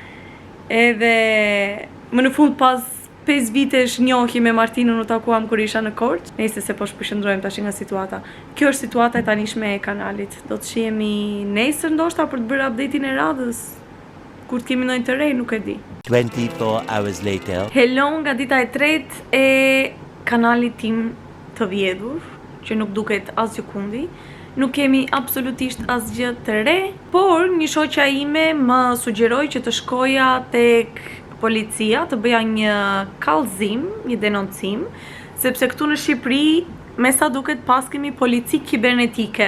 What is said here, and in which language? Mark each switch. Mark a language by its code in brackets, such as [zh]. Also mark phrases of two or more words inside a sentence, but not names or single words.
[sq] Edhe më në fund pas 5 vitesh njohje me Martinën u takuam kur isha në Korçë. Nëse se po shpërshëndrojmë tash nga situata. Kjo është situata e tanishme e kanalit. Do të shihemi nesër ndoshta për të bërë update-in e radhës. Kur të kemi ndonjë të re, nuk e di. [en] 24 hours later. [sq] Hello nga dita e tretë e kanalit tim të vjedhur, që nuk duket asgjë kundi. Nuk kemi absolutisht asgjë të re, por një shoqja ime më sugjeroi që të shkoja tek policia, të bëja një kallëzim, një denoncim, sepse këtu në Shqipëri, me sa duket pas kemi polici kibernetike.